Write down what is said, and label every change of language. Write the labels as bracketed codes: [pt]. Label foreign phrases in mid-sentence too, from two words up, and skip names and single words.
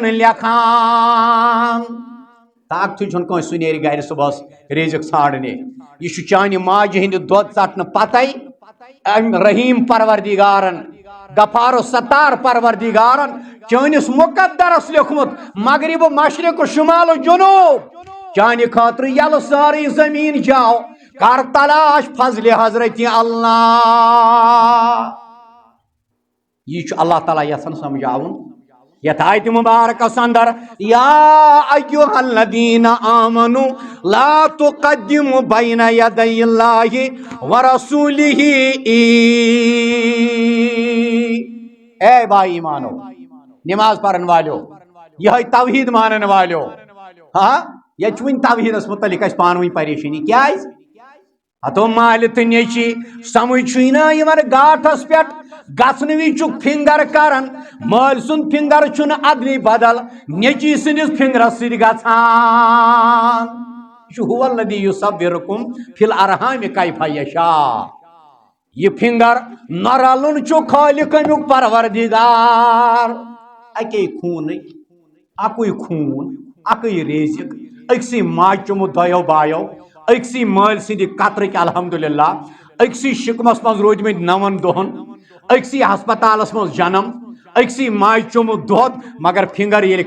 [ks] لیکھان طاقتھٕے چھُنہٕ کٲنٛسہِ سُہ نیرِ گرِ صبحس رزق ژھانڈنہِ یہ چھُ چانہِ ماجہِ ہٕنٛدِ دۄد ژٹنہٕ پتے أمۍ رحیٖم پروردگارن غفار ستار پروردگارن چٲنِس مقدرس لیوٚکھمُت مغرب مشرق شمال جنوب چانہِ خٲطرٕ یلہٕ سٲرٕے زمیٖن جاو کر تلاش فضل حضرت اللہ یہ چھُ اللہ تعالیٰ یژھان سمجھاوُن یتھ آیت مبارکس اندر [ar] یا ایھا الذین آمنوا لا تقدموا بین یدی اللہ ورسولہ [ks] اے بھائی ایمانو نماز پرن والو یہ توحید مانن والو یہ وُنہِ توحیدس متعلق اَسہِ پانہٕ ؤنۍ پریشٲنی کیازِ ہتو مالہِ تہٕ نیٚچی سمجھ چھُے نا یِمن گاٹھس پٮ۪ٹھ گژھنہٕ وِزِ چھُکھ فِنگر کران مٲلۍ سُنٛد فِنگر چھُنہٕ ادلہِ بدل نیٚچی سٕنٛدِس فِنگرس سۭتۍ گژھان یہِ چھُ [ar] هو الذی یصورکم فی الارحام کیف یشاء [ks] یہ فِنگر نہ رلُن چھُ خالق امیُک پروردگار اکے خوٗنٕے اکُے خوٗن اکٕے رزق أکسٕے ماجہِ چوٚمُت 2 بایو أکسٕے مٲلۍ سٕنٛدِ قطرٕکۍ الحمدللہ أکسٕے شِکمس منٛز روٗدمٕتۍ 9 دۄہن أکسٕے ہسپتالس منٛز جنم أکسٕے ماجہِ چوٚمُت دۄد مگر فِنگر ییٚلہِ